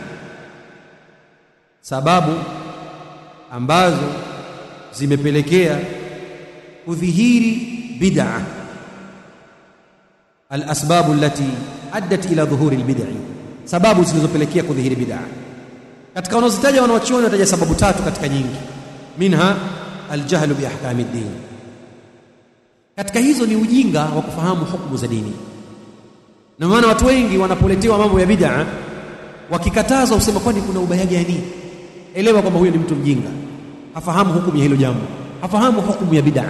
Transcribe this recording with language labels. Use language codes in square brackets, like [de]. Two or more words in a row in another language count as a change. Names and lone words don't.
[sw] Sababu ambazo zimepelekea kudhihiri bid'a, [ar] الأسباب التي أدت إلى ظهور البدع, [sw] sababu zilizopelekea kudhihiri bid'a. Katika wanazitaja wanachuoni wataja sababu tatu katika nyingi, [ar] منها الجهل بأحكام الدين. [sw] Katika hizo ni ujinga wa kufahamu hukumu za dini. Na maana watu wengi wanapoletewa mambo ya bid'a, wakikataza usema kwani kuna ubaya gani? Elewa kwamba huyo ni mtu mjinga, hafahamu hukumu ya hilo jambo, hafahamu hukumu ya bid'a.